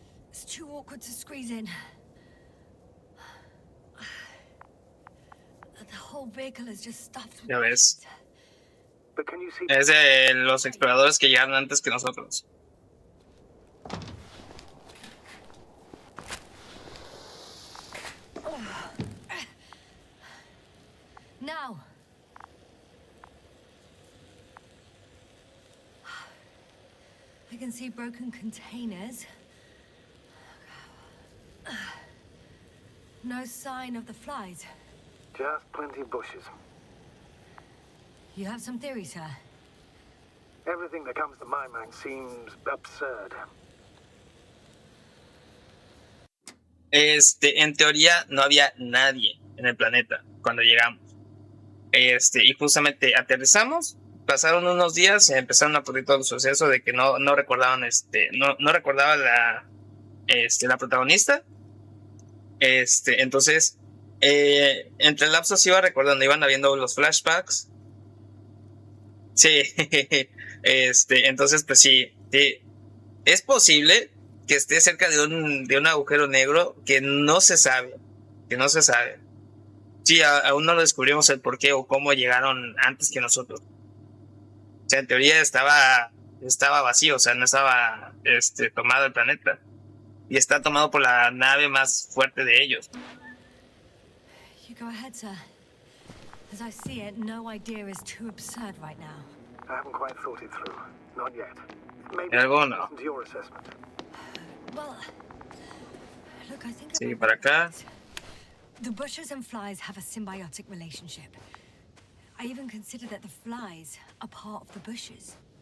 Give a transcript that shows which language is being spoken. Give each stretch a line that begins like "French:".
English: It's too awkward to squeeze in. The whole vehicle is just stuffed with
Spanish: Ya ves.
English: But can you see?
Spanish: Es de los exploradores que llegaron antes que nosotros.
English: Now. I can see broken containers. No sign of the flies. Just plenty of bushes. You have some theory, sir? Everything that comes to my mind seems absurd.
Spanish: En teoría no había nadie en el planeta cuando llegamos. Y justamente aterrizamos, pasaron unos días y empezaron a poner todo el suceso de que no recordaban, no recordaba la protagonista. Entonces, entre el lapso se iba recordando, iban habiendo los flashbacks. Sí, entonces, pues sí, es posible que esté cerca de un agujero negro que no se sabe. Sí, aún no lo descubrimos el por qué o cómo llegaron antes que nosotros. O sea, en teoría estaba vacío, o sea, no estaba tomado el planeta. Y está tomado por la nave más fuerte de ellos.
English: You go ahead, sir. As I see it, no idea is too absurd right now. I haven't quite thought it through. Not yet. Maybe
Spanish: Algo no.
English: listen to your assessment. Well, look, I think...
Spanish: Sí, para acá.
English: The bushes and flies have a symbiotic relationship. I even consider that the flies are part of the bushes.